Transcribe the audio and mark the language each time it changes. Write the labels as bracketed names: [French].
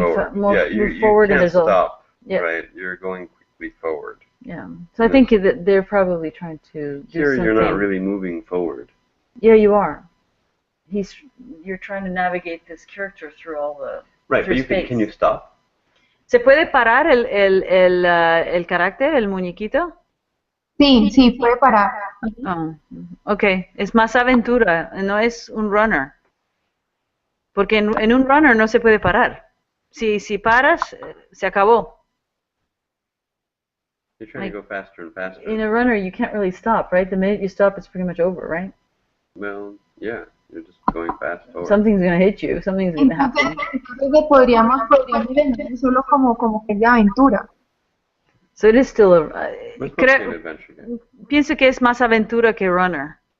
[English] forward. move forward you and there's stop, right? You're going quickly forward. Yeah, so I think that they're probably trying to do here, something. You're not really moving forward. Yeah, you are. You're trying to navigate this character through all the... Right, but can you stop? [Spanish] ¿Se puede parar el carácter, el muñequito? Sí, puede parar. Oh, ok, es más aventura, no es un runner. Porque en un runner no se puede parar. Si paras, se acabó. [English] You're trying to go faster and faster. In a runner, you can't really stop, right? The minute you stop, it's pretty much over, right? Well, yeah. You're just going fast forward. Something's going to hit you. Something's going to happen. [Spanish] Entonces podríamos ver solo como que es de aventura. [English] So it is still an adventure game. [Spanish] Pienso que es más aventura que runner.